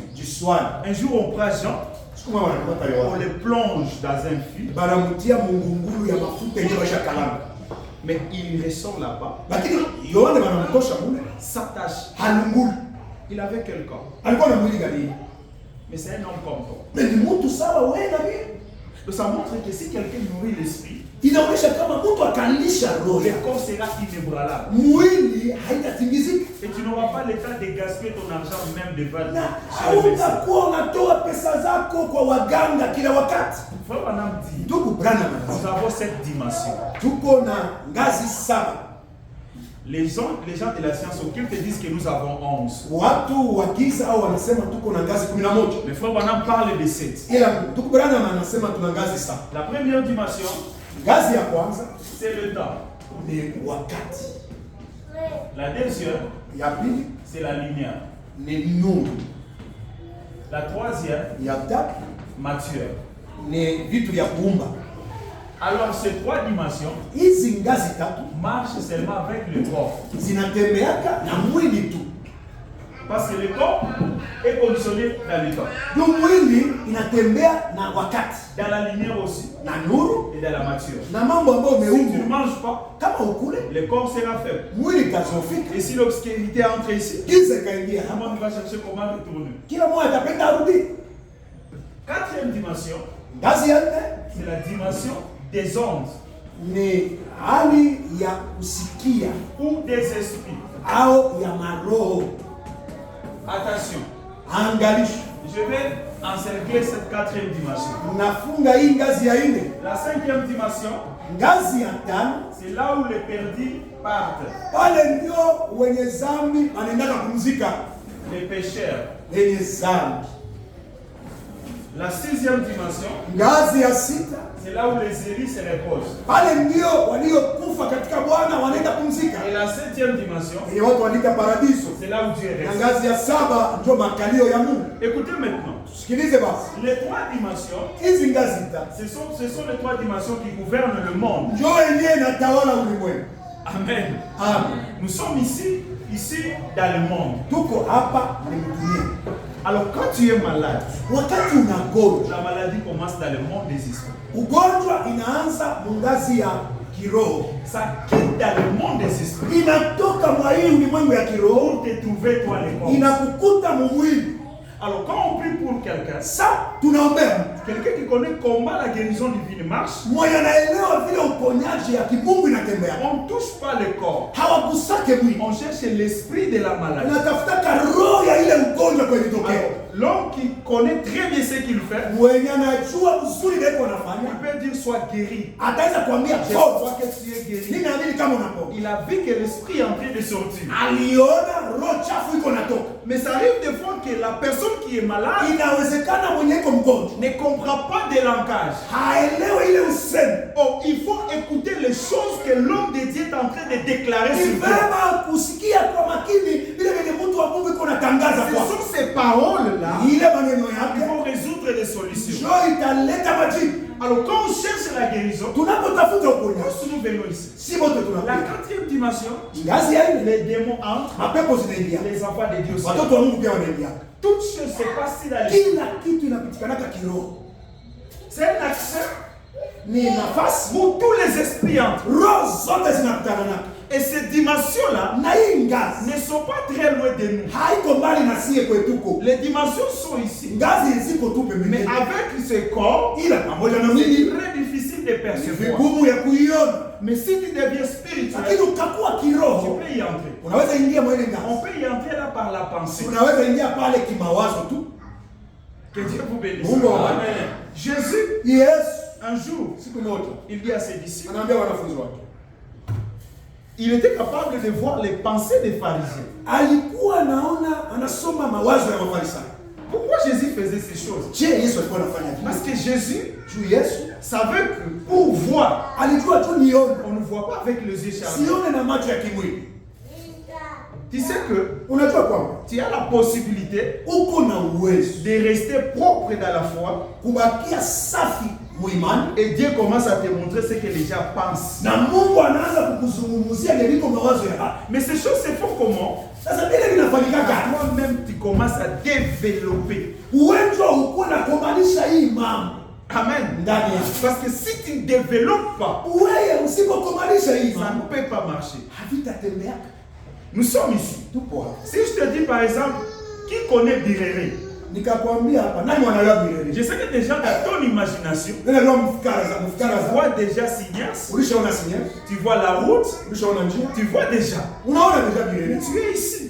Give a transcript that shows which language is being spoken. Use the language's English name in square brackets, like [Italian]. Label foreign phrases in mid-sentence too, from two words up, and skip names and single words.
[French] Un jour on prend Jean, on le plonge dans un fil, mais il ressort là-bas, s'attache. Il avait quel corps? Mais c'est un homme comme toi. Donc ça montre que si quelqu'un nourrit l'esprit, [Swahili] inaonyesha kama mtu akalisha roho [French] le corps sera inébranlable. [Swahili] mwili haitatingizika. [French] Et tu n'auras pas le temps de gaspiller ton argent même devant [Swahili] Na [French] chez le médecin. [Swahili] hautakuwa unatoa pesa zako kwa waganga kila wakati. [French] Frère Branham dit, [Swahili] Ndugu Branham, [French] nous avons cette dimension. [Swahili] tuko na ngazi 7. [French] Les gens de la science occulte disent que nous avons 11. [Swahili] Watu wa giza au wanasema tuko na ngazi 11. [French] Mais Frère Branham parle de 7. [Swahili] Ila ndugu Branham anasema tuna ngazi 7. [French] La première dimension, [Swahili] Ngazi ya kwanza [French] c'est le temps. [Swahili] ni wakati. [French] La deuxième, [Swahili] Ya pili [French] c'est la lumière. [Swahili] ni nuru. [French] La troisième, [Swahili] Ya tatu [French] matière. [Swahili] ni vitu vya kuumba. [French] Alors ces 3 dimensions [Swahili] Hizi ngazi tatu [French] marchent seulement avec le corps. [Swahili] zinatembeaka na mwili tu. [French] Parce que le corps est conditionné dans le temps. [Swahili] Ndio mwili inatembea na wakati [French] Dans la lumière aussi. [Swahili] na nuru [French] Et dans la matière. [Swahili] na mambo ambayo [French] Si tu ne [Swahili] umeumbwa. [French] manges pas, [Swahili] Kama ukule [French] le corps sera faible. [Swahili] mwili itazofika, [French] Et si l'obscurité entre ici, [Swahili] giza ikaingia [French] tout le [Swahili] hapa, [French] monde va chercher comment retourner. [Swahili] kila mmoja atapenda arudi. [French] 4e dimension, [Swahili] Ngazi ya nne [French] c'est la dimension des ondes [Swahili] ni hali ya kusikia [French] ou des esprits. [Swahili] au ya maroho. [French] Attention, [Swahili] Angalisho, [French] je vais encercler cette 4e dimension. [Swahili] nafunga hii ngazi ya nne. [French] La 5e dimension, [Swahili] Ngazi ya tano, [French] c'est là où les perdus partent. [Swahili] pale ndio wenye zambi wanaendaka kumzika. [French] Les pécheurs. [Swahili] Wenye zambi. [French] La 6e dimension, [Swahili] Ngazi ya sita, [French] c'est là où les élus se reposent. [Swahili] pale ndio waliokufa katika Bwana wanaenda kumzika. [French] Et la 7e dimension, [Swahili] Yenye watu wanaita paradiso. [French] c'est là où Dieu [Swahili] Na [French] reste. [Swahili] ngazi ya saba ndio makalio ya Mungu. [French] Écoutez maintenant, [Swahili] Sikilize basi, [French] les 3 dimensions, [Swahili] hizi ngazi tatu [French] ce sont les 3 dimensions qui gouvernent le monde. [Swahili] ndio yenyewe inatawala ulimwengu. [French] Amen. [Swahili] Amen. [French] Nous sommes ici dans le monde. [Swahili] Tuko hapa ni dunia. [French] Alors quand tu es malade, [Swahili] Wakati unagonjwa, [French] la maladie commence dans le monde des esprits. [Swahili] ugonjwa inaanza mungazi ya kiroho, [French] Ça quitte dans le monde des esprits [Swahili] inatoka mwa hii ulimwengu ya kiroho, [French] pour te trouver toi les corps. [Swahili] inakukuta mumwili. [French] Alors quand on prie pour quelqu'un, [Swahili] Sa tunaombea [French] quelqu'un qui connaît comment la guérison divine marche, [Swahili] mwenye anaelewa vile uponyaji ya kimungu inatembea, [French] on ne touche pas le corps. [Swahili] hawagusake mwili, [French] On cherche l'esprit de la maladie. [Swahili] unatafutaka roho ya ile ugonjwa kwenye tokeo. [French] Alors, l'homme qui connaît très bien ce qu'il fait, [Swahili] Mwenye anajua uzuri ndiko [French] il [Swahili] anafanya, [French] peut dire sois guéri. [Swahili] ataweza kuambia [French] Je oh, crois que tu es guéri. [Swahili] ninaamini kama unapona. [French] Il a vu que l'esprit est en train de sortir. [Swahili] Aliona roho chafu iko natoka. [French] Mais ça arrive des fois que la personne qui est malade [Swahili] Inawezekana mwenye iko mgonjwa [French] ne comprend pas de langage. [Swahili] haelewe ile usemi. [French] Oh, il faut écouter les choses que l'homme de Dieu est en train de déclarer [Swahili] Ni [French] sur toi. [Swahili] vema kusikia kwa makini vile vile mtu wa Mungu iko natangaza [French] Ce [Swahili] kwa [French] sont ces paroles-là [Swahili] ile maneno [French] qui [Swahili] yake [French] vont résoudre des solutions. [Swahili] ndio italeta majibu. [French] Alors quand on cherche la guérison, [Swahili] Tunapotafuta uponyaji, [French] tous nous venons ici. [Swahili] si wote [French] La [Swahili] tunakuja [French] 4e dimension, [Swahili] ngazi ya nne, [French] les démons entrent, [Swahili] mapepo zinaingia, [French] les enfants de Dieu sortent. [Swahili] watoto wa Mungu pia wanaingia. [French] Toutes choses se passent dans les... [Swahili] Kila kitu inapitikanaka kiroho, [French] C'est un accès [Swahili] ni nafasi, [French] où tous les esprits entrent. [Swahili] roho zote zinakutana nako, [French] Et ces dimensions-là [Swahili] na hii ngazi [French] ne sont pas très loin de nous. [Swahili] haiko mbali na sie kwetuko. [French] Les dimensions sont ici. [Swahili] Ngazi ziko tu [French] Mais [Swahili] pembeni, [French] avec ce corps, [Swahili] ila pamoja na [French] c'est [Swahili] mwili [French] très difficile de [Swahili] ni [French] percevoir. [Swahili] vigumu ya kuiona, [French] Mais si tu deviens spirituel, [Swahili] lakini utakuwa [French] tu [Swahili] kiroho, [French] peux y entrer. [Swahili] unaweza ingia mwa ile [French] On [Swahili] ngazi, [French] peut y entrer là par la pensée. [Swahili] unaweza ingia pale kimawazo tu. [French] Que Dieu vous bénisse. [Swahili] Mungu [French] Amen. [Swahili] awabariki. [French] Jésus, [Swahili] Yesu [French] un jour, [Swahili] siku moja [French] il dit à ses disciples, [Swahili] anaambia wanafunzi wake, [French] il était capable de voir les pensées des pharisiens. [Swahili] alikuwa anaona anasoma mawazo ya Mafarisayo. [French] Pourquoi Jésus faisait ces choses? [Swahili] Je, Yesu alikuwa anafanya [French] Parce [Swahili] vipi? [French] que Jésus [Swahili] Juu Yesu [French] savait que pour voir, [Swahili] alijua tu nione, [French] on ne voit pas avec les yeux charnels. [Swahili] sione na macho ya kimwili. [French] Tu sais que [Swahili] Unajua kwamba [French] tu as la possibilité [Swahili] uko na uwezo [French] de rester propre dans la foi [Swahili] kubakia safi muimani, [French] et Dieu commence à te montrer ce que les gens pensent. [Swahili] na Mungu anaanza kukuzungumzia yaliko mawazo ya [French] Mais ces choses se font comment? [Swahili] sasa. Vile vinafanyikaga, [French] Toi-même, tu commences à développer. [Swahili] uwezo ukuwa na kumaanisha hii mambo Amen. ndani yako. [French] Parce que si tu ne développes pas, [Swahili] Wewe usipokumanisha hii [French] ça [Swahili] mambo [French] ne peut pas marcher. [Swahili] havitatembeaka. [French] Nous sommes ici. [Swahili] Tupo hapa. [French] Si je te dis par exemple, qui connaît Birere? Je sais que déjà dans ton imagination, tu vois déjà Signas, tu vois la route, tu vois déjà. Tu es ici.